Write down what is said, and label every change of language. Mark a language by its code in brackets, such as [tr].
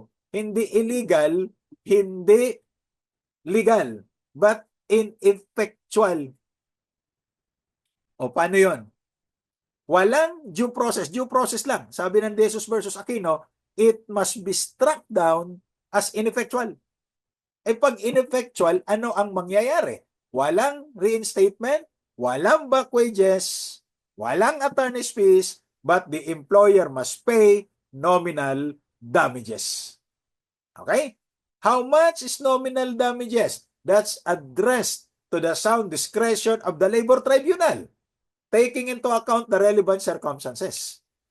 [tl] Hindi illegal, hindi legal, [en] but ineffectual. [tl] Paano yon? Walang due process. Due process lang. Sabi ng [en] De Jesus versus Aquino, it must be struck down as ineffectual. [tl] Pag ineffectual, ano ang mangyayari? [en] Walang reinstatement, walang back wages, walang attorney's fees, but the employer must pay nominal damages. Okay? How much is nominal damages? That's addressed to the sound discretion of the labor tribunal, taking into account the relevant circumstances.